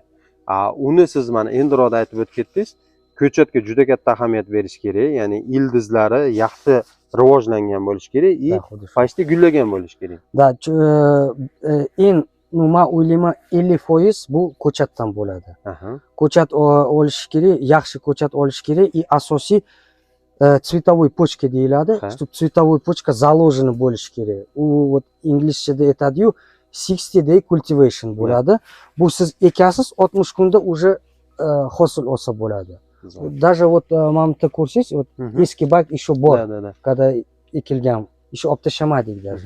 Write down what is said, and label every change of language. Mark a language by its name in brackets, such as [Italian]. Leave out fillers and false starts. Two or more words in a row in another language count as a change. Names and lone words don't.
[Uzbek] Uni siz mana endiroda aytib o'tib ketdingiz. Ko'chatga juda katta ahamiyat berish kerak, ya'ni ildizlari yaxshi rivojlangan bo'lishi kerak va почти gullagan bo'lishi kerak. Da, nima o'ylayman 50% bu ko'chatdan bo'ladi. Ko'chat olish kerak, yaxshi ko'chat olish kerak и asosiy [Russian] цветовой почка [Uzbek] deyiladi. [Russian] Чтобы цветовой почка заложена bo'lishi kerak. [Uzbek] U inglizchada aytadi-yu 60 [English] day cultivation [Uzbek] bo'ladi. Bu siz ekasiz 60 kunda уже hosil olsa bo'ladi. Даже mana bitta ko'rsangiz, eski bak еще bor. Когда ekilgan, еще olib tashlamadik даже.